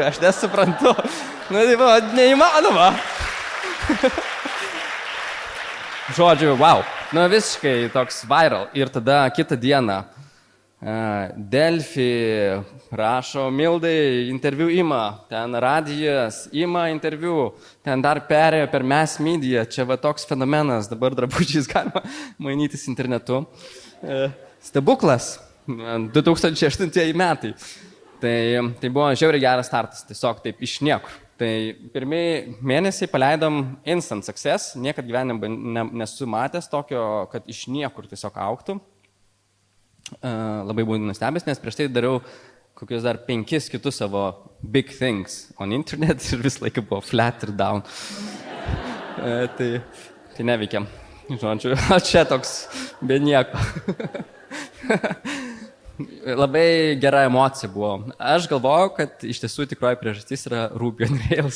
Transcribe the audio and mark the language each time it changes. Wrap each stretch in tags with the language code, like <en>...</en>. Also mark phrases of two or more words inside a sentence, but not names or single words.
<lt>Aš nesuprantu. Nu, tai buvo neįmanoma. Žodžiu, wow. Nu, visiškai toks viral. Ir tada kitą dieną Delfi prašo Mildai interviu ima. Ten radijas ima interviu. Ten dar perėjo per</lt> <en>mass media.</en> <lt>Čia va toks fenomenas. Dabar drabužiais galima mainytis internetu. Stebuklas. 2008 metai. Tai buvo žiauriai geras startas. Tiesiog taip iš niekur. Tai pirmieji mėnesiai paleidom</lt> <en>instant success,</en> <lt>niekad gyvenime nesu matęs tokio, kad iš niekur tiesiog augtų. Labai buvau nustebęs, nes prieš tai dariau kokius dar 5 kitus savo</lt> <en>big things on internet</en> <lt>ir vis laiką buvo flat ir down. Tai neveikia. Žodžiu, čia toks be nieko. Labai gera emocija buvo. Aš galvojau, kad iš tiesų tikroji priežastis yra Ruby on Rails.</lt>